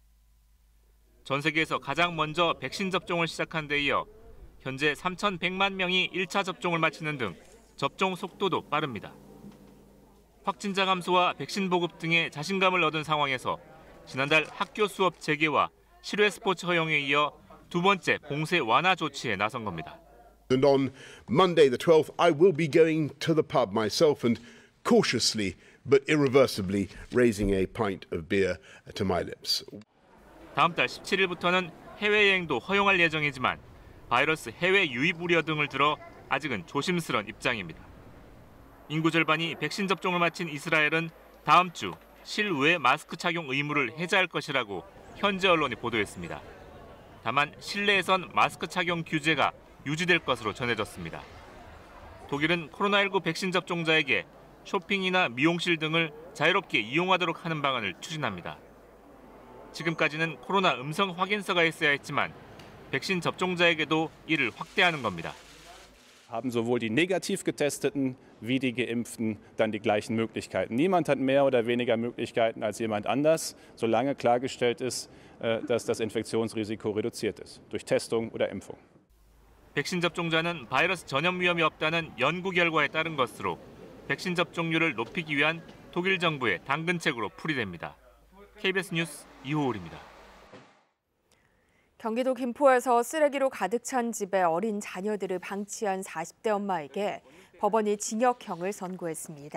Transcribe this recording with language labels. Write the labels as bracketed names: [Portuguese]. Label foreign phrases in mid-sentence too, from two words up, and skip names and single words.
[Korean] 전 세계에서 가장 먼저 백신 접종을 시작한 데 이어 현재 3,100만 명이 1차 접종을 마치는 등 접종 속도도 빠릅니다. 확진자 감소와 백신 보급 등의 자신감을 얻은 상황에서 지난달 학교 수업 재개와 실외 스포츠 허용에 이어 두 번째 봉쇄 완화 조치에 나선 겁니다. [English] And on Monday the 12th, I will be going to the pub myself and cautiously but irreversibly raising a pint of beer to my lips. [Korean] 다음 달 17일부터는 해외여행도 허용할 예정이지만 바이러스 해외 유입 우려 등을 들어 아직은 조심스런 입장입니다. 인구 절반이 백신 접종을 마친 이스라엘은 다음 주 실외 마스크 착용 의무를 해제할 것이라고 현지 언론이 보도했습니다. 다만 실내에선 마스크 착용 규제가 유지될 것으로 전해졌습니다. 독일은 코로나19 백신 접종자에게 쇼핑이나 미용실 등을 자유롭게 이용하도록 하는 방안을 추진합니다. 지금까지는 코로나 음성 확인서가 있어야 했지만 백신 접종자에게도 이를 확대하는 겁니다. [German] Haben sowohl die negativ getesteten wie die geimpften dann die gleichen Möglichkeiten. Niemand hat mehr oder weniger Möglichkeiten als jemand anders, solange klargestellt ist, dass das Infektionsrisiko reduziert ist durch Testung oder Impfung. [Korean] 백신 접종자는 바이러스 전염 위험이 없다는 연구 결과에 따른 것으로 백신 접종률을 높이기 위한 독일 정부의 당근책으로 풀이됩니다. KBS 뉴스 이호울입니다. 경기도 김포에서 쓰레기로 가득 찬 집에 어린 자녀들을 방치한 40대 엄마에게 법원이 징역형을 선고했습니다.